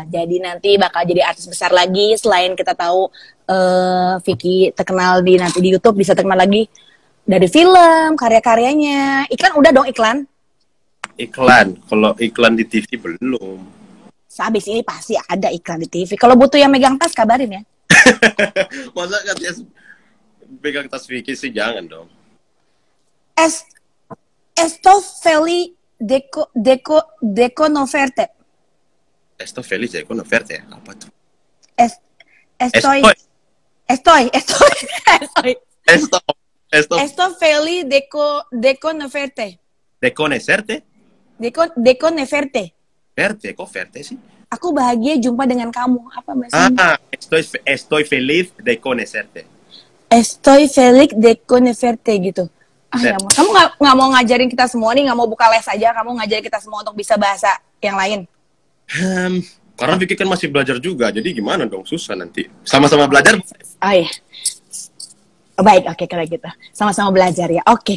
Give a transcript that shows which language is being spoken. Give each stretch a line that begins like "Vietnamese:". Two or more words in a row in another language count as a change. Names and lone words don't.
Indonesian: Jadi nanti bakal jadi artis besar lagi. Selain kita tahu Vicky terkenal di YouTube, bisa terkenal lagi dari film, karya-karyanya. Iklan udah dong iklan. Iklan, kalau iklan di TV belum. Sehabis ini pasti ada iklan di TV. Kalau butuh yang megang tas, kabarin ya. Masa katanya pegang tas Vicky sih, jangan dong.
Spanish: Esto feliz deco no oferte. Esto feliz deco no oferte.
Indonesian: Apa tuh? Esto feliz deco no oferte.
Spanish: Deconecerte? Deconecerte.
Indonesian: Verte, kok verte sih? Aku bahagia jumpa dengan kamu. Apa bahasanya?
Spanish: Estoy feliz de conocerte. Estoy feliz de conocerte gitu.
Indonesian: Ya, kamu nggak mau ngajarin kita semua nih, nggak mau buka les aja, kamu ngajarin kita semua untuk bisa bahasa yang lain? Karena Vicky kan masih belajar juga, jadi gimana dong, susah nanti. Sama-sama belajar. Oh iya. Baik, oke kalau gitu. Sama-sama belajar ya. Oke.